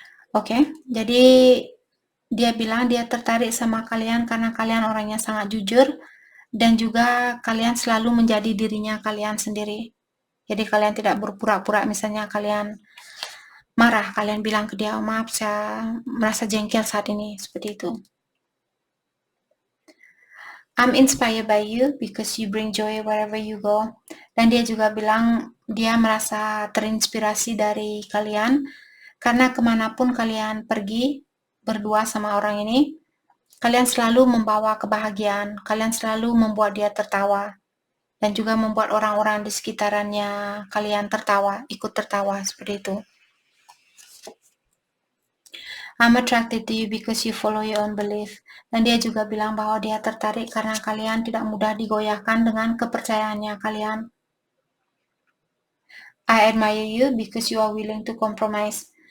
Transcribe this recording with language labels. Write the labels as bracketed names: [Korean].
[Indonesian] Oke, jadi dia bilang dia tertarik sama kalian karena kalian orangnya sangat jujur dan juga kalian selalu menjadi dirinya kalian sendiri. Jadi kalian tidak berpura-pura, misalnya kalian marah, kalian bilang ke dia, maaf saya merasa jengkel saat ini, seperti itu. [English] I'm inspired by you because you bring joy wherever you go. [Indonesian] Dan dia juga bilang dia merasa terinspirasi dari kalian karena kemanapun kalian pergi berdua sama orang ini, kalian selalu membawa kebahagiaan, kalian selalu membuat dia tertawa dan juga membuat orang-orang di sekitarannya kalian tertawa, ikut tertawa, seperti itu. [English] I'm attracted to you because you follow your own belief. [Indonesian] Dan dia juga bilang bahwa dia tertarik karena kalian tidak mudah digoyahkan dengan kepercayaannya kalian. [English] I admire you because you are willing to compromise.